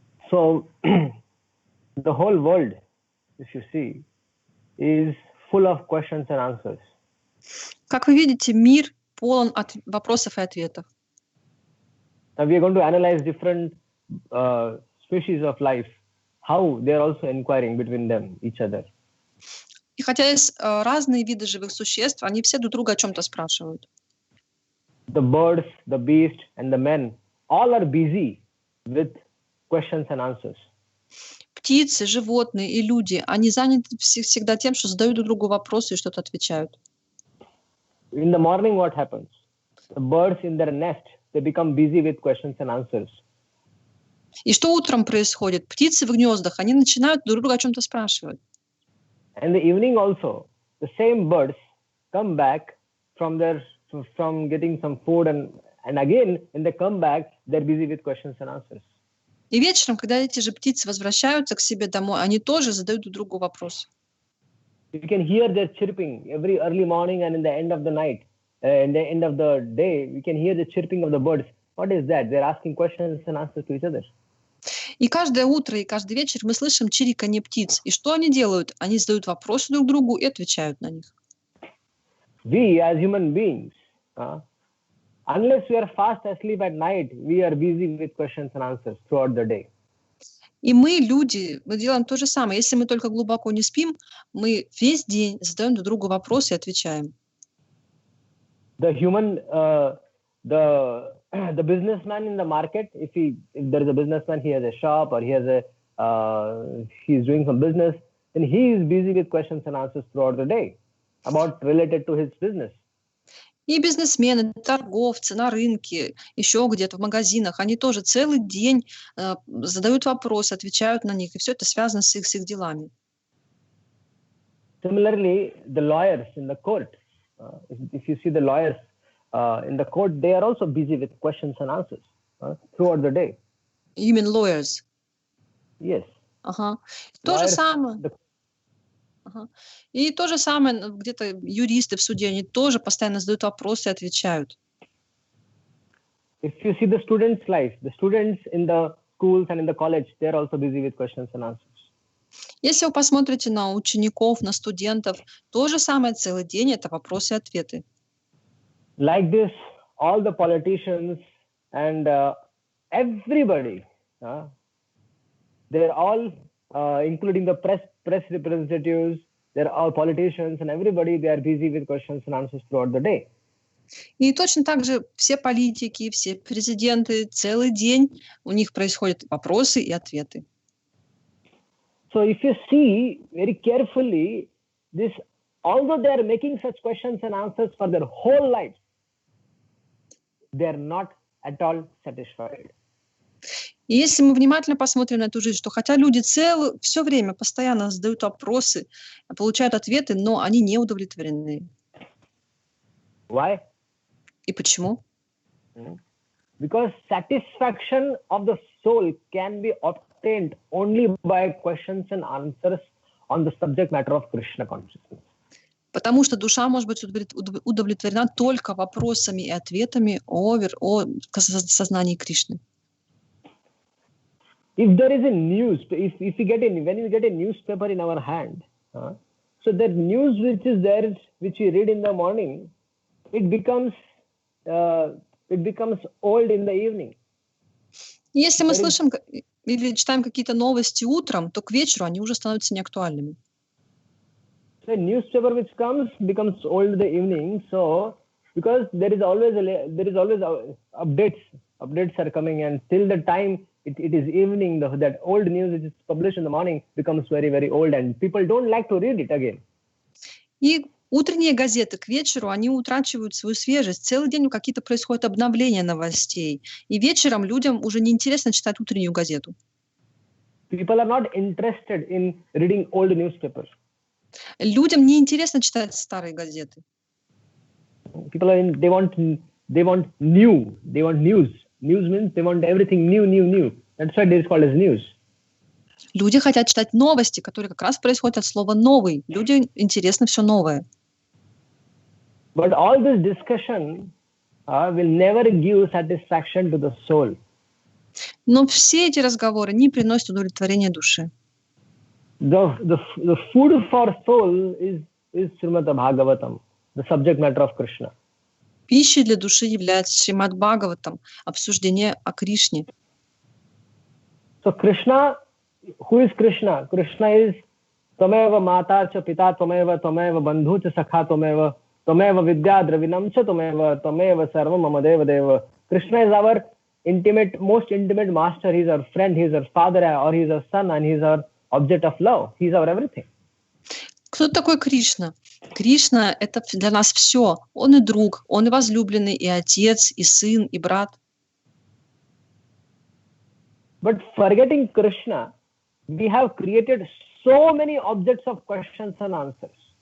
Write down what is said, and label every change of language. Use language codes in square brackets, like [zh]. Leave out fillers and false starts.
[en] So the whole world, if you see, is full of questions and answers. [ru] Как вы видите, мир полон вопросов и ответов. [en] Now we are going to analyze different species of life, how they are also inquiring between them, each other. [ru] И хотя есть разные виды живых существ, они все друг друга о чем-то спрашивают. [en] The birds, the beasts, and the men, all are busy with questions and answers. [ru] Птицы, животные и люди, они заняты всегда тем, что задают друг другу вопросы и что-то отвечают. [en] In the morning, what happens? The birds in their nest, they become busy with questions and answers. [ru] И что утром происходит? Птицы в гнездах, они начинают друг друга о чем-то спрашивать. [en] And the evening also, the same birds come back from getting some food and again, when they come back, they're busy with questions and answers. [ru] И вечером, когда эти же птицы возвращаются к себе домой, они тоже задают друг другу вопросы. [en] You can hear their chirping every early morning and in the end of the night, in the end of the day, we can hear the chirping of the birds. What is that? They're asking questions and answers to each other. [ru] И каждое утро, и каждый вечер мы слышим чириканье птиц. И что они делают? Они задают вопросы друг другу и отвечают на них. [en] We as human beings, unless we are fast asleep at night, we are busy with questions and answers throughout the day. [ru] И мы, люди, мы делаем то же самое. Если мы только глубоко не спим, мы весь день задаем друг другу вопросы и отвечаем. [en] The businessman in the market, if there is a businessman, he has a shop or he's doing some business, then he is busy with questions and answers throughout the day related to his business. [ru] И бизнесмены, торговцы на рынке, еще где-то в магазинах, они тоже целый день задают вопросы, отвечают на них, и все это связано с их делами. [en] Similarly, the lawyers in the court, if you see the lawyers in the court, they are also busy with questions and answers throughout the day. You mean lawyers? Yes. [ru] Ага. То же самое. Ага. И то же самое, где-то юристы в суде, они тоже постоянно задают вопросы и отвечают. [en] If you see the students' life, the students in the schools and in the college, they are also busy with questions and answers. [ru] Если вы посмотрите на учеников, на студентов, то же самое целый день — это вопросы и ответы. [en] Like this, all the politicians and everybody, they're all, including the press representatives, they're all politicians and everybody, they are busy with questions and answers throughout the day. [ru] И точно так же все политики, все президенты, целый день у них происходят вопросы и ответы. [en] So if you see very carefully, this, although they are making such questions and answers for their whole life, they are not at all satisfied. [ru] И если мы внимательно посмотрим на эту жизнь, что хотя люди все время постоянно задают вопросы, получают ответы, но они не удовлетворены. [en] Why? [ru] И почему? [en] Because satisfaction of the soul can be obtained only by questions and answers on the subject matter of Krishna consciousness. [ru] Потому что душа может быть удовлетворена только вопросами и ответами о сознании Кришны. [en] If there is a news, if we when we get a newspaper in our hand, so that news which is there, which we read in the morning, it becomes it becomes old in the evening. [ru] Если мы слышим или читаем какие-то новости утром, то к вечеру они уже становятся неактуальными. [en] The newspaper which comes becomes old in the evening. So because there is always updates are coming, and till the time it is evening, that old news which is published in the morning becomes very, very old, and people don't like to read it again. [ru] И утренние газеты к вечеру, они утрачивают свою свежесть. Целый день какие-то происходят обновления новостей. И вечером людям уже неинтересно читать утреннюю газету. [en] People are not interested in reading old newspapers. [ru] Людям неинтересно читать старые газеты. [en] People are they want new. They want news. News means they want everything new. That's why it is called as news. [ru] Люди хотят читать новости, которые как раз происходят от слова «новый». Людям интересно все новое. [en] But all this discussion will never give satisfaction to the soul. [ru] Но все эти разговоры не приносят удовлетворения душе. [en] The food for soul is Шримад-Бхагаватам, the subject matter of Krishna. [ru] Пищей для души является Шримад-Бхагаватам, обсуждение о Кришне. [en] So Krishna, who is Krishna? Krishna is [sa] Tameva Mata cha Pita Tameva Bandhu cha Sakha Tameva Vidya Dravinam cha Tameva Sarva Mama Deva Deva. [en] Krishna is our most intimate master. He is our friend. He is our father, or he is our son, and he is our object of love. He is our everything. [ru] Кто такой Кришна? Кришна — это для нас все. Он и друг, он и возлюбленный, и отец, и сын, и брат. [en] But forgetting Krishna, we have created so many objects of questions and answers.